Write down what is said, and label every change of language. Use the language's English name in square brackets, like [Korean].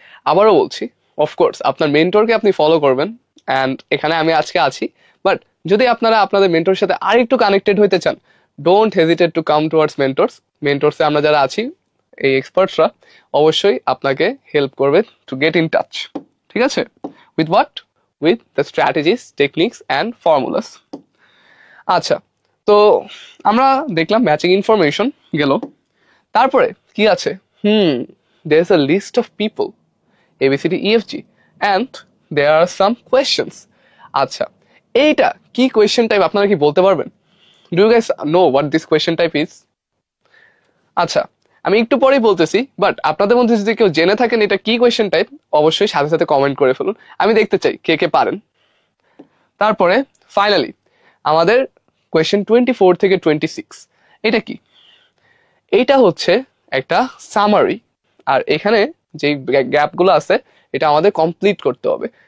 [Bangla] আবারও বলছি, অফকোর্স আপনার মেন্টরকে আপনি ফলো করবেন, অ্যান্ড এখানে আমি আজকে আছি, বাট যদি আপনারা আপনাদের মেন্টরের সাথে আরেকটু কানেক্টেড হতে চান, [English] don't hesitate to come towards [Bangla] মেন্টরসে আমরা যারা আছি এই এক্সপার্টসরা অবশ্যই আপনাকে হেল্প করবে [English] To get in touch, ঠিক আছে, with what, with the strategies, techniques and formulas. [Bangla] আচ্ছা, তো আমরা দেখলাম ম্যাচিং ইনফরমেশন গেল, তারপরে কি আছে, [English] there is a list of people ABCD EFG and there are some questions। [Bangla] আচ্ছা, এইটা কি কোয়েশ্চেন টাইপ আপনারা কি বলতে পারবেন? [English] Do you guys know what this question type is? [Bangla] আচ্ছা, আমি একটু পরেই বলতেছি, বাট আপনাদের মধ্যে যদি কেউ জেনে থাকেন এটা কি কোয়েশ্চেন টাইপ, অবশ্যই সাথে সাথে কমেন্ট করে ফেলুন, আমি দেখতে চাই কে কে পারেন। তারপরে ফাইনালি আমাদের কোয়েশ্চেন 24 থেকে 26, এটা কি, এইটা হচ্ছে একটা সামারি, আর এখানে যে গ্যাপগুলো আছে এটা আমাদের কমপ্লিট করতে হবে।